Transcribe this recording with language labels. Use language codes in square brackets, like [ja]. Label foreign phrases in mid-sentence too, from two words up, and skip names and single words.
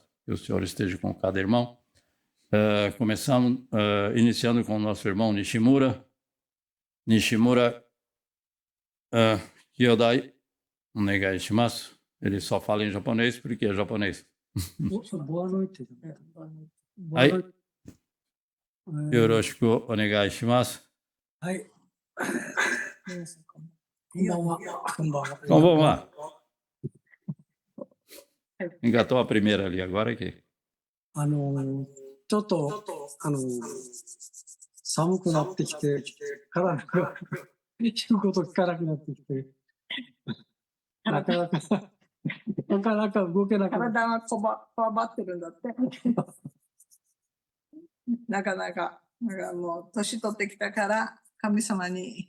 [pt] Que o Senhor esteja com cada irmão. Começamos, iniciando com o nosso irmão Nishimura. [ja] 西村兄弟お願いします. [pt] Ele só fala em japonês porque é japonês. Boa noite. Aí, [ja] よろしくお願いします. [pt] Aí. Konbanwa. Então vamos lá. Engatou a primeira ali, agora aqui. [ja] ちょっと寒くなってきて、体が言うこと聞かなくなってきて、なかなか動けなくなって。体がこわばってるんだって。なかなか、もう年取ってきたから神様に